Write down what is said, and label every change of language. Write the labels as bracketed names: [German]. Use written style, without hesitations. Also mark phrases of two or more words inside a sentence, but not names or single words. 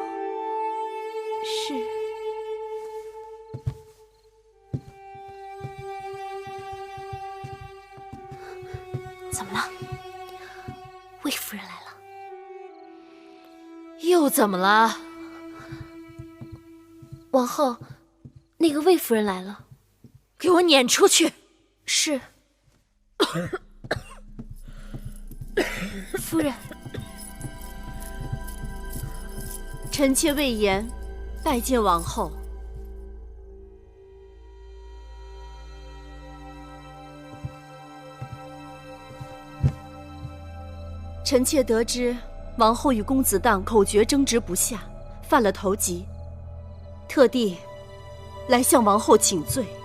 [Chinese] 是。怎么了？魏夫人来了。又怎么了？王后，那個魏夫人來了。給我攆出去！是。夫人，臣妾魏延拜見王後。臣妾得知王后與公子蕩口訣爭執不下，犯了頭疾，特地來向王後請罪。